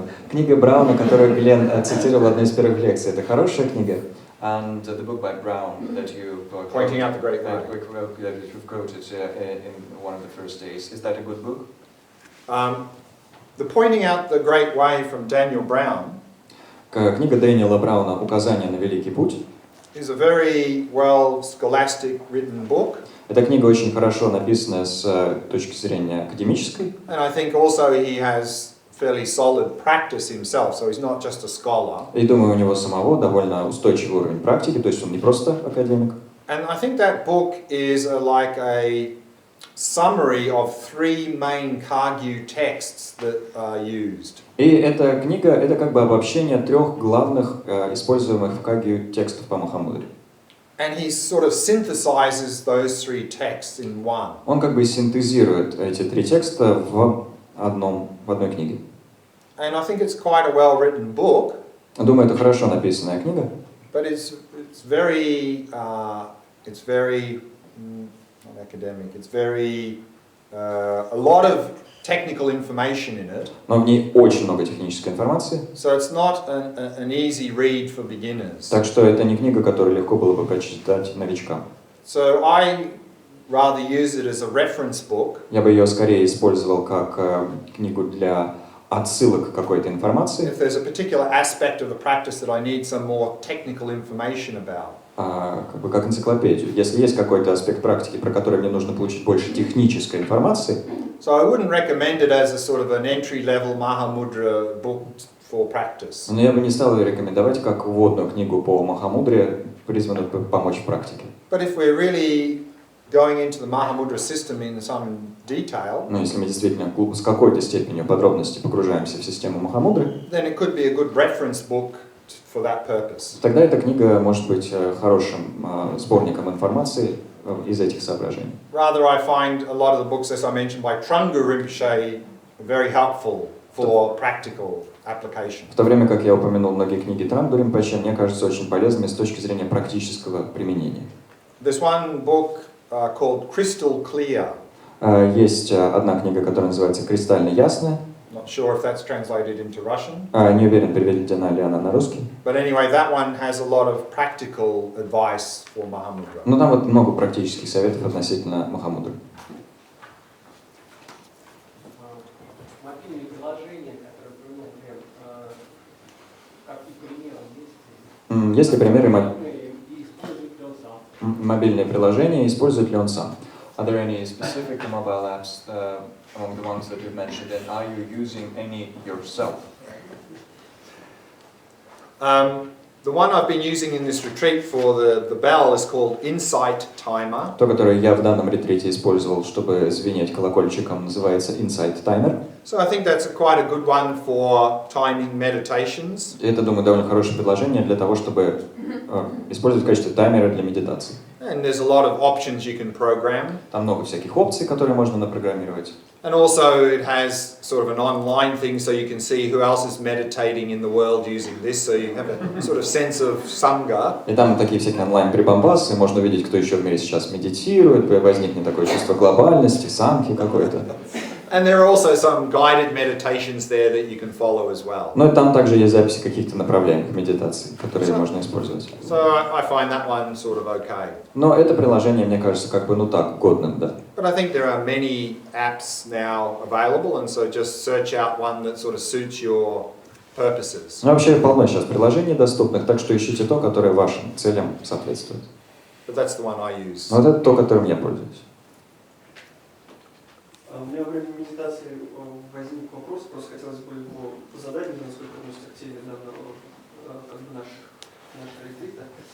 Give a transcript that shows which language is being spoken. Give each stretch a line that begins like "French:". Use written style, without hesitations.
Russian: Книга Брауна, которую Глен цитировал в одной из первых лекций, это хорошая книга.
English: And the book by Brown that you Pointing out the great way. that you've quoted in one of the first days, is that a good book? The Pointing Out the Great Way from Daniel Brown
Russian: Книга Дэниела Брауна «Указание на великий путь»
English: is a very well scholastic written book.
Russian: эта книга очень хорошо написана с точки зрения академической.
English: And I think also he has fairly solid practice himself, so he's not just a scholar.
Russian: И думаю, у него самого довольно устойчивый уровень практики, то есть он не просто академик.
English: And I think that book is like a summary of three main Kagyu texts that are used.
Russian: И эта книга, это как бы обобщение трех главных используемых в Кагью текстов по махамудре.
English: And he sort of synthesizes those three texts in one.
Russian: Он как бы синтезирует эти три текста в одной книге.
English: And I think it's quite a well-written book.
Russian: Думаю, это хорошо написанная книга.
English: But it's very not academic. It's very a lot of technical information in it.
Russian: Но в ней очень много технической информации.
English: So it's not an easy read for beginners.
Russian: Так что это не книга, которую легко было бы прочитать новичкам.
English: So I rather use it as a reference book.
Russian: Я бы ее скорее использовал как книгу для отсылок к какой-то информации.
English: If there's a particular aspect of the practice that I need some more technical information about.
Russian: Как бы как энциклопедию. Если есть какой-то аспект практики, про который мне нужно получить больше технической информации,
English: So I wouldn't recommend it as a sort of an entry-level mahamudra book for practice.
Russian: но я бы не стал ее рекомендовать как вводную книгу по махамудре, призванную помочь в практике.
English: But if we're really going into the mahamudra system in some detail,
Russian: Но если мы действительно с какой-то степенью подробности погружаемся в систему махамудры,
English: then it could be a good reference book for that purpose.
Russian: тогда эта книга может быть хорошим сборником информации из этих соображений.
English: Rather, I find a lot of the books, as I mentioned, by Trungpa Rinpoche, very helpful for practical application.
Russian: В то время как я упомянул многие книги Трангпа Римпоче, мне кажется очень полезными с точки зрения практического применения.
English: There's one book called Crystal Clear.
Russian: Есть одна книга, которая называется «Кристально ясная».
English: Not sure if that's translated into Russian.
Russian: Не уверен, переведена ли она на русский.
English: But anyway, that one has a lot of practical advice for Mahamudra.
Russian: Но там вот много практических советов относительно махамудры. Мобильные приложения, которые упомянул Глен, какие примеры есть? Есть ли примеры И использует ли он сам? мобильные приложения, использует ли он сам?
English: Are there any specific mobile apps among the ones that you've mentioned, and are you using any yourself? The one I've been using in this retreat for the bell is called Insight Timer.
Russian: То, которое я в данном ретрите использовал, чтобы звенеть колокольчиком, называется Insight Timer.
English: So I think that's quite a good one for timing meditations.
Russian: И это, думаю, довольно хорошее предложение для того, чтобы использовать в качестве таймера для медитации.
English: And there's a lot of options you can program.
Russian: Там много всяких опций, которые можно напрограммировать.
English: And also it has sort of an online thing so you can see who else is meditating in the world using this, so you have a sort of sense of sangha.
Russian: И там такие всякие онлайн-прибамбасы, можно увидеть, кто еще в мире сейчас медитирует, возникнет такое чувство глобальности, самки какой-то.
English: And there are also some guided meditations there that you can follow as well.
Russian: Но и там также есть записи каких-то направляемых медитаций, которые можно использовать.
English: So I find that one sort of okay.
Russian: Но это приложение, мне кажется, как бы, так, годным, да.
English: But I think there are many apps now available, and so just search out one that sort of suits your purposes.
Russian: Но вообще полно сейчас приложений доступных, так что ищите то, которое вашим целям соответствует.
English: But that's the one I use.
Russian: Но вот это то, которым я пользуюсь. У меня во время медитации возник вопрос, просто хотелось бы его задать, насколько относится к теме данного как бы нашего ретрита.